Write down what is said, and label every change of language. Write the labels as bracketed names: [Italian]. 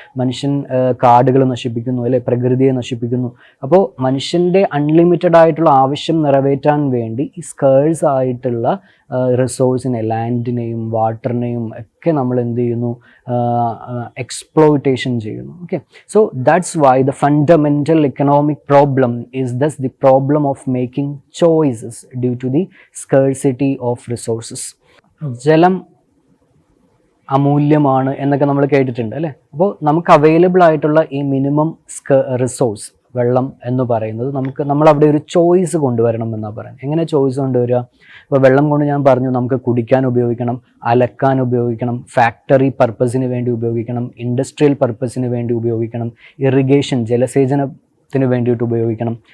[Malayalam] മനുഷ്യൻ കാടുകൾ നശിപ്പിക്കുന്നു അല്ലെ, പ്രകൃതിയെ നശിപ്പിക്കുന്നു. അപ്പോൾ മനുഷ്യൻ്റെ അൺലിമിറ്റഡ് ആയിട്ടുള്ള ആവശ്യം നിറവേറ്റാൻ വേണ്ടി ഈ സ്കേഴ്സ് ആയിട്ടുള്ള റിസോഴ്സിനെ, ലാൻഡിനെയും വാട്ടറിനെയും ഒക്കെ നമ്മൾ എന്ത് ചെയ്യുന്നു, exploitation ചെയ്യുന്നു. [English] Okay, so that's why the fundamental economic problem is thus the problem of making choices due to the scarcity of resources. [Malayalam] ജലം അമൂല്യമാണ് എന്നൊക്കെ നമ്മൾ കേട്ടിട്ടുണ്ട് അല്ലേ. അപ്പോൾ നമുക്ക് അവൈലബിൾ ആയിട്ടുള്ള ഈ മിനിമം റിസോഴ്സ് വെള്ളം എന്ന് പറയുന്നത് നമ്മൾ അവിടെ ഒരു ചോയ്സ് കൊണ്ടുവരണം എന്നാണ് പറയുന്നത്. എങ്ങനെ ചോയ്സ് കൊണ്ടുവരിക? ഇപ്പോൾ വെള്ളം കൊണ്ട് ഞാൻ പറഞ്ഞു നമുക്ക് കുടിക്കാൻ ഉപയോഗിക്കണം, അലക്കാൻ ഉപയോഗിക്കണം, ഫാക്ടറി പർപ്പസിന് വേണ്ടി ഉപയോഗിക്കണം, ഇൻഡസ്ട്രിയൽ പർപ്പസിന് വേണ്ടി ഉപയോഗിക്കണം, ഇറിഗേഷൻ ജലസേചനത്തിന് വേണ്ടിയിട്ട് ഉപയോഗിക്കണം.